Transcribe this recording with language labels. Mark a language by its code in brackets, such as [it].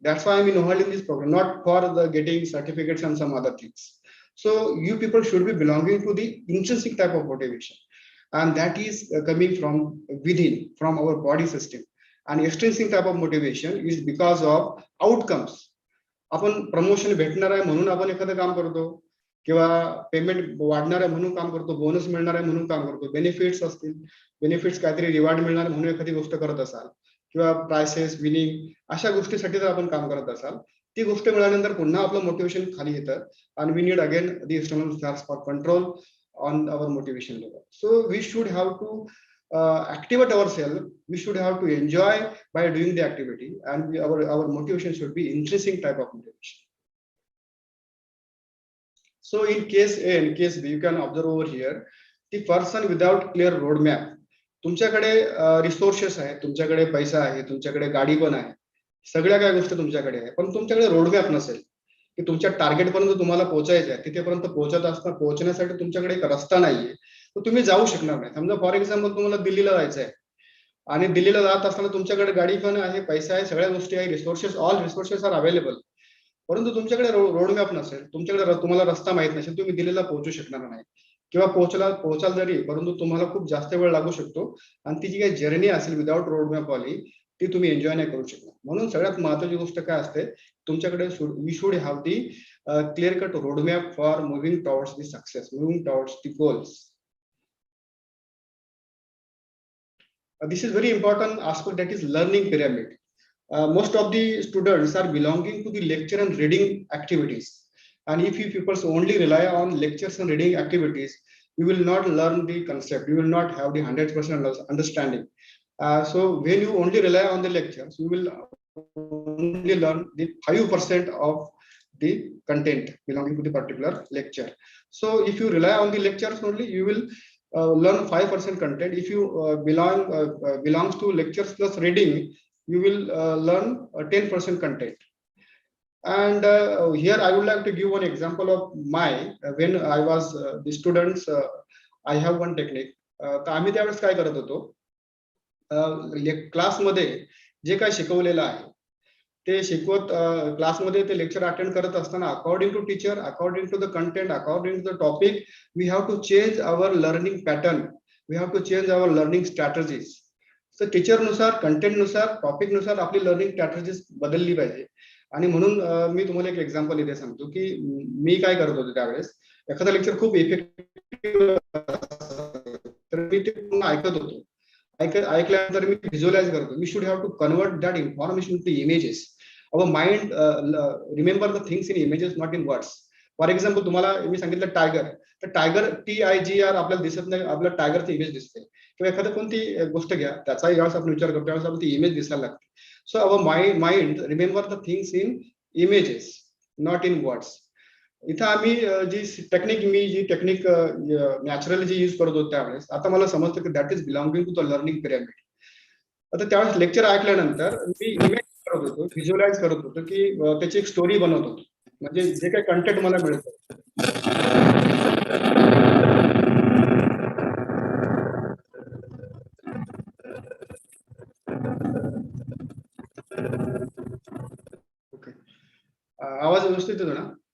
[en] That's why I'm involved in this program, not for the getting certificates and some other things. So you people should be belonging to the intrinsic type of motivation, and that is coming from within, from our body system. And extrinsic type of motivation is because of outcomes. [mr] आपण promotion भेटणार आहे म्हणून आपण एखादं काम करतो, किंवा payment वाढणार आहे म्हणून काम करतो, बोनस मिळणार आहे म्हणून काम करतो, बेनिफिट्स असतील, बेनिफिट्स काहीतरी रिवॉर्ड मिळणार म्हणून एखादी गोष्ट करत असाल, किंवा प्राइसेस विनिंग अशा गोष्टीसाठी जर आपण काम करत असाल, ती गोष्ट मिळाल्यानंतर पुन्हा आपलं मोटिवेशन खाली येतं, आणि [en] We need again the external source for control on our motivation level. So we should have to activate ourselves. We should have to enjoy by doing the activity, and our motivation should be intrinsic type of motivation. So in case A and case B, you can observe over here, the person without clear roadmap. [mr] तुमच्याकडे resources आहे, तुमच्याकडे पैसा आहे, तुमच्याकडे गाडी पण आहे, सगळ्या काही गोष्टी तुमच्याकडे आहे, पण तुमच्याकडे रोडमॅप नसेल की तुमच्या टार्गेट पर्यंत तुम्हाला पोहोचायचं आहे, तिथेपर्यंत पोहोचण्यासाठी तुमच्याकडे एक रस्ता नाहीये, तर तुम्ही जाऊ शकणार नाही. समजा फॉर एक्झाम्पल तुम्हाला दिल्लीला जायचं आहे, आणि दिल्लीला जात असताना तुमच्याकडे गाडी पण आहे, पैसा आहे, सगळ्या गोष्टी आहे, [en] all resources are available, [mr] परंतु तुमच्याकडे रोडमॅप नसेल, तुम्हाला रस्ता माहित नसेल, तुम्ही दिल्लीला पोहोचू शकणार नाही. किंवा पोहोचाल जरी, परंतु तुम्हाला खूप जास्त वेळ लागू शकतो, आणि ती जी काही जर्नी असेल विदाउट रोडमॅप वाली, ती तुम्ही एन्जॉय नाही करू शकणार. म्हणून सगळ्यात महत्त्वाची गोष्ट काय असते, तुमच्याकडे [en] We should have the clear cut roadmap for moving towards the success, moving towards the goals. This is very important aspect, that is learning pyramid. Most of the students are belonging to the lecture and reading activities, and if you people only rely on lectures and reading activities, you will not learn the concept, you will not have the 100% understanding. So when you only rely on the lectures, you will only learn the 5% of the content belonging to the particular lecture. So if you rely on the lectures only, you will learn 5% content. If you belongs to lectures plus reading, you will learn 10% content. And here I would like to give one example of when I was the students. I have one technique. [mr] तर आम्ही त्यावेळेस काय करत होतो, क्लासमध्ये जे काय शिकवलेलं आहे ते शिकवत, क्लासमध्ये ते लेक्चर अटेंड करत असताना [en] According to teacher, according to the content, according to the topic, we have to change our learning pattern, we have to change our learning strategies. [mr] तर टीचरनुसार, कंटेंटनुसार, टॉपिकनुसार आपली लर्निंग स्ट्रॅटेजीज बदलली पाहिजे. आणि म्हणून मी तुम्हाला एक एक्झाम्पल इथे सांगतो की मी काय करत होतो त्यावेळेस, एखादा लेक्चर खूप इफेक्टिव्ह तर मी ते पूर्ण ऐकत होतो. ऐकल्यानंतर मी व्हिज्युअलाइज करतो. [en] We should have to convert that information to images. Our mind remember the things in images, not in words. [mr] For example तुम्हाला मी सांगितलं टायगर, तर टायगर TIGR आपल्याला दिसत नाही, आपल्याला टायगरची इमेज दिसते. किंवा एखादी कोणती गोष्ट घ्या, त्याचाही ज्यावेळेस आपण विचार करतो त्यावेळेस आपल्याला ती इमेज दिसायला लागते. [en] So our mind remember the things in images, not in words. [mr] इथं आम्ही जी टेक्निक नॅचरली जी यूज करत होतो त्यावेळेस, आता मला समजतं की [en] That is belonging to the learning pyramid. [mr] आता त्यावेळेस लेक्चर ऐकल्यानंतर मी इमेज करत होतो, व्हिज्युअलाइज करत होतो, की त्याची एक स्टोरी बनवत होतो. म्हणजे जे काही कंटेंट मला मिळतं, ओके, आवाज व्यवस्थित येतो ना?